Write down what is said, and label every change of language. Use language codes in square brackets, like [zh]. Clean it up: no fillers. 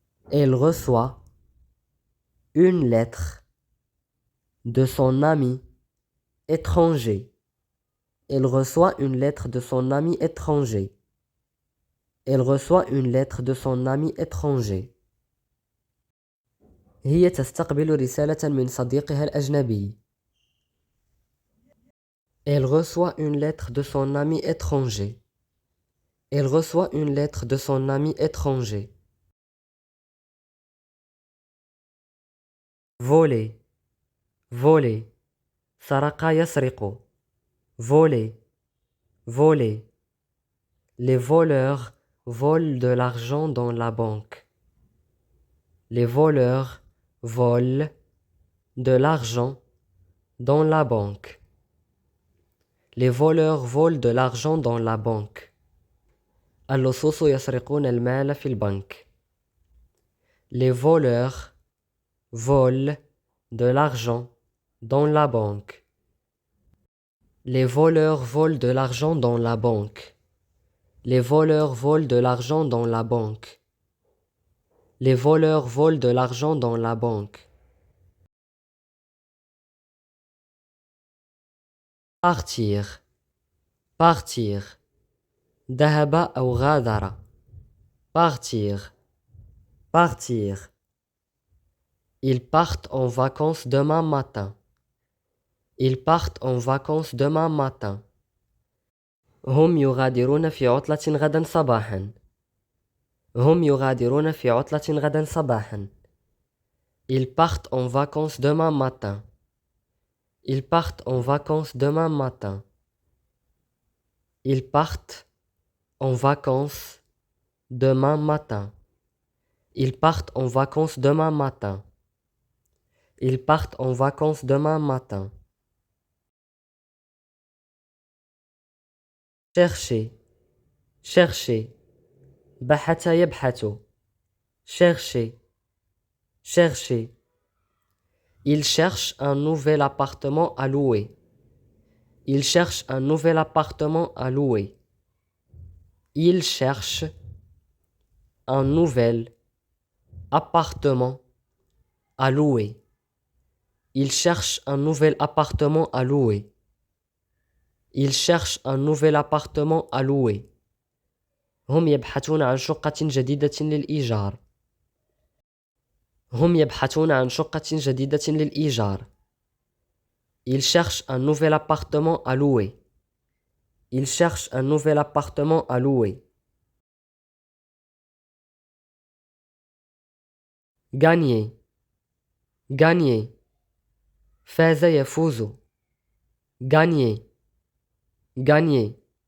[fr] Elle reçoit une lettre de son ami étranger. Elle reçoit une lettre de son ami étranger. Elle reçoit une lettre de son ami étranger. [ar] هي تستقبل رسالة من صديقها الأجنبي. [fr] Elle reçoit une lettre de son ami étranger. Elle reçoit une lettre de son ami étranger. Voler. Voler. [ar] سرق يسرق. [fr] Voler. Voler. Les voleurs volent de l'argent dans la banque. Les voleurs volent de l'argent dans la banque. Les voleurs volent de l'argent dans la banque. [ar] اللصوص يسرقون المال في البنك. [fr] Les voleurs volent de l'argent dans la banque. Les voleurs volent de l'argent dans la banque. Les voleurs volent de l'argent dans la banque. Les voleurs volent de l'argent dans la banque. Partir. Partir. [ar] ذهب أو غادر. [fr] Partir. Partir. Ils partent en vacances demain matin. Ils partent en vacances demain matin. [ar] هم يغادرون في عطلة غدا صباحا. هم يغادرون في عطلة غدا صباحا. [fr] Ils partent en vacances demain matin. Ils partent en vacances demain matin. Ils partent en vacances demain matin. Ils partent en vacances demain matin. Ils partent en vacances demain matin. Chercher. Chercher. [ar] بحث يبحث. [fr] Chercher. Chercher. Il cherche un nouvel appartement à louer. Il cherche un nouvel appartement à louer. Il cherche un nouvel appartement à louer. Il cherche un nouvel appartement à louer. Il cherche un nouvel appartement à louer. [ar] هم يبحثون عن شقة جديدة للإيجار. هم يبحثون عن شقة جديدة للإيجار. [fr] Ils cherchent un nouvel appartement à louer. Ils cherchent un nouvel appartement à louer. Gagner. Gagner. [ar] فاز يفوز. [fr] Gagner. Gagner.